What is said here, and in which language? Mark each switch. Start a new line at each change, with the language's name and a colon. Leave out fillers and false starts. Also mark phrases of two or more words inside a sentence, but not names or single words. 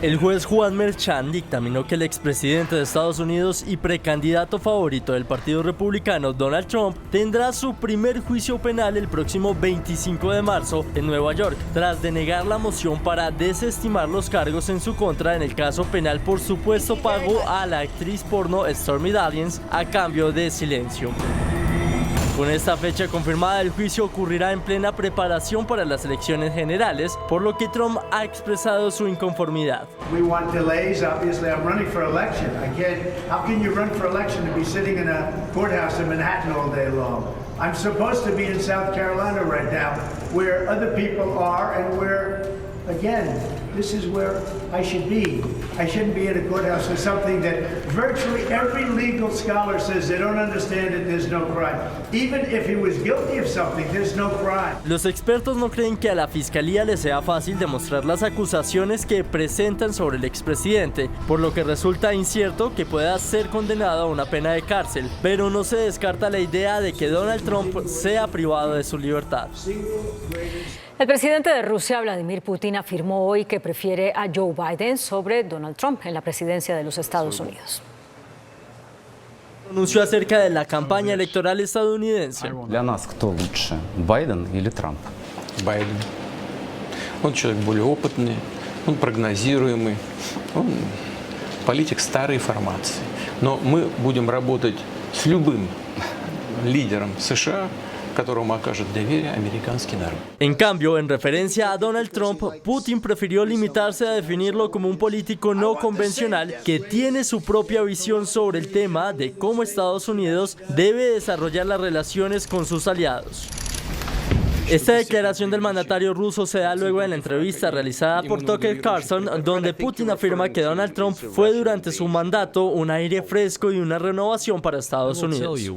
Spanish: El juez Juan Merchan dictaminó que el expresidente de Estados Unidos y precandidato favorito del Partido Republicano, Donald Trump, tendrá su primer juicio penal el próximo 25 de marzo en Nueva York, tras denegar la moción para desestimar los cargos en su contra en el caso penal por supuesto pago a la actriz porno Stormy Daniels a cambio de silencio. Con esta fecha confirmada, el juicio ocurrirá en plena preparación para las elecciones generales, por lo que Trump ha expresado su inconformidad.
English: We want delays. Obviously, I'm running for election. How can you run for election and be sitting in a courthouse in Manhattan all day long? I'm supposed to be in South Carolina right now, where other people are, and where, again, this is where I should be. I shouldn't be in a courthouse for something that virtually every legal scholar says they don't understand it, there's no crime. Even if he was guilty of something, there's no crime.
Spanish: Los expertos no creen que a la fiscalía le sea fácil demostrar las acusaciones que presentan sobre el expresidente, por lo que resulta incierto que pueda ser condenado a una pena de cárcel, pero no se descarta la idea de que Donald Trump sea privado de su libertad. El presidente de Rusia, Vladimir Putin, afirmó hoy que prefiere a Joe Biden sobre Donald Trump en la presidencia de los Estados Unidos. Anunció acerca de la campaña electoral estadounidense.
Russian: Для нас кто лучше, Байден или Трамп? Байден. Он человек более опытный, он прогнозируемый, он политик старой формации. Но мы будем работать с любым лидером США, которому окажет доверие американский народ.
Spanish: En cambio, en referencia a Donald Trump, Putin prefirió limitarse a definirlo como un político no convencional que tiene su propia visión sobre el tema de cómo Estados Unidos debe desarrollar las relaciones con sus aliados. Esta declaración del mandatario ruso se da luego de la entrevista realizada por Tucker Carlson, donde Putin afirma que Donald Trump fue durante su mandato un aire fresco y una renovación para Estados Unidos.